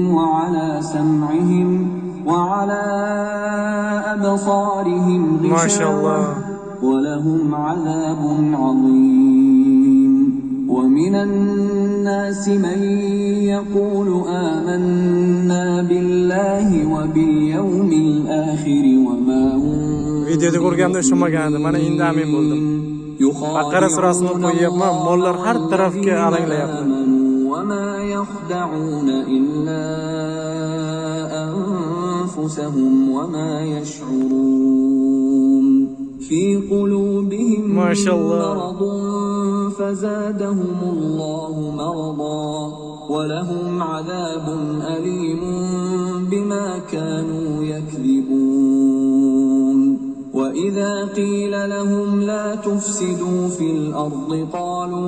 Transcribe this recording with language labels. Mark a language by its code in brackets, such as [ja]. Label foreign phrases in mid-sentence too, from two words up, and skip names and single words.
[ar] وعلى سمعهم وعلى أبصارهم غشاوة ولهم عذاب عظيم ومن الناس من يقول آمنا بالله وباليوم الآخر وما هم [uz] videoda ko'rganimda tushunmagandim. Mana endi amin bo'ldim. Baqara surasini qo'yyapman, mollar har tarafga alanglayapti. [ar] وما يخدعون إلا أنفسهم وما يشعرون في قلوبهم مرض فزادهم الله مرضا ولهم عذاب أليم بما كانوا يكذبون وإذا قيل لهم لا تفسدوا في الأرض قالوا